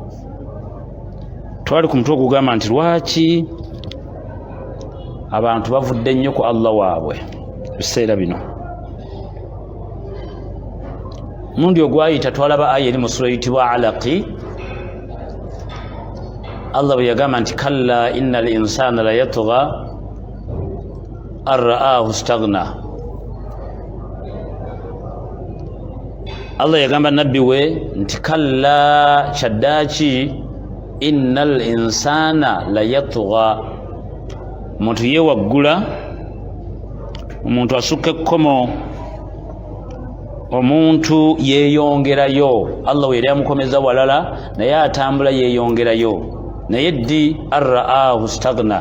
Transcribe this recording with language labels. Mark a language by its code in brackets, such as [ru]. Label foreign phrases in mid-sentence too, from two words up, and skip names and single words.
[lg] Twali ku mutwe ogugamba nti lwaki abantu bavudde nnyo ku Allah waabwe biseera bino. Mundi ogwayita twalaba aya eri mu sura eyitibwa Alaqi, Allah bwe yagamba nti [ar] كلا إن الإنسان ليطغى أن رآه استغنى. [lg] Allah yagamba nabbi we nti kalla kyaddaki [ar] إن الإنسان ليطغى, [lg] omuntu yewaggula, omuntu asukka ekkomo, omuntu yeeyongerayo. Allah we yali amukomeza walala naye atambula yeeyongerayo, naye ddi [ar] رآه استغنى.